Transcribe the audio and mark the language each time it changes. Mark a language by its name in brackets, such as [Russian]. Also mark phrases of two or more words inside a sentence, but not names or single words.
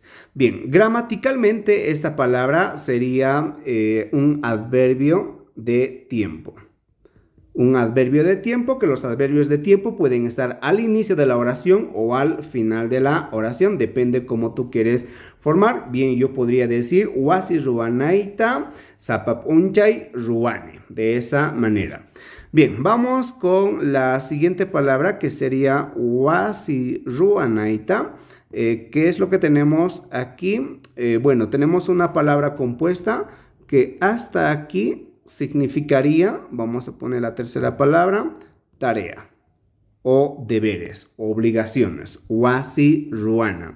[Spanish] Bien, gramaticalmente esta palabra sería un adverbio de tiempo. Un adverbio de tiempo, que los adverbios de tiempo pueden estar al inicio de la oración o al final de la oración, depende cómo tú quieres formar. Bien, yo podría decir [Quechua] wasi ruanaita sapap unchay ruane, [Spanish] de esa manera. Bien, vamos con la siguiente palabra que sería [Quechua] wasi ruanaita. [Spanish] ¿Qué es lo que tenemos aquí? Bueno, tenemos una palabra compuesta que hasta aquí significaría, vamos a poner la tercera palabra, tarea o deberes, obligaciones, [Quechua] wasi ruana.